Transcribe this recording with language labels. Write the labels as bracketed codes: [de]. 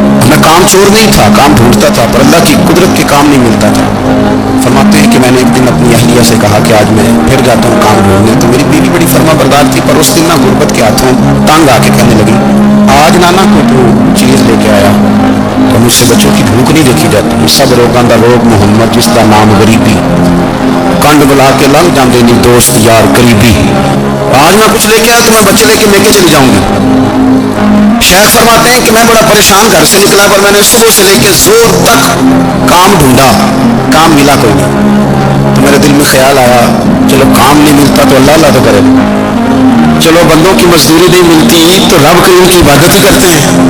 [ur] میں کام چور نہیں تھا, کام ڈھونڈتا تھا, پر اللہ کی قدرت کے کام نہیں ملتا تھا. فرماتے ہیں کہ میں نے ایک دن اپنی اہلیہ سے کہا کہ آج میں پھر جاتا ہوں کام ڈھونڈنے. تو میری بیوی بڑی فرما بردار تھی, پر اس دن نہ غربت کے ہاتھوں تنگ آ کے کہنے لگی آج نانا کوئی تو چیز لے کے آیا. تو مجھ سے بچوں کی بھوک نہیں دیکھی جاتی. [pa] سب روگاں دا روگ محمد جس کا نام غریبی, کنڈ بلا کے لنگ جاندے نہیں دوست یار قریبی. [ur] آج میں کچھ لے کے آیا تو میں بچے لے کے چلی جاؤں گی. شیخ فرماتے ہیں کہ میں بڑا پریشان گھر سے نکلا, پر میں نے صبح سے لے کے زور تک کام ڈھونڈا, کام ملا کوئی نہیں. تو میرے دل میں خیال آیا چلو کام نہیں ملتا تو اللہ اللہ تو کرے, چلو بندوں کی مزدوری نہیں ملتی تو رب کریم کی عبادت ہی کرتے ہیں.